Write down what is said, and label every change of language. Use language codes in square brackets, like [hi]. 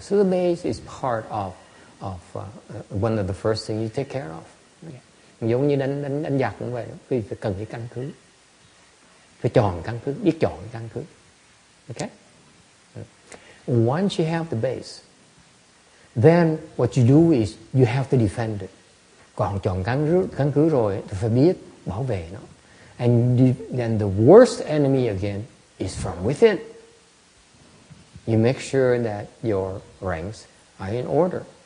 [en] So the base is part of one of the first things you take care of. Okay. [vi] Giống như đánh giặc cũng vậy, vì phải cần cái căn cứ, phải chọn căn cứ, biết chọn cái căn cứ. [en] Okay. Once you have the base, then what you do is you have to defend it. [vi] Còn chọn căn cứ rồi thì phải biết bảo vệ nó. [en] And then the worst enemy again is from within. You make sure that your ranks are in order.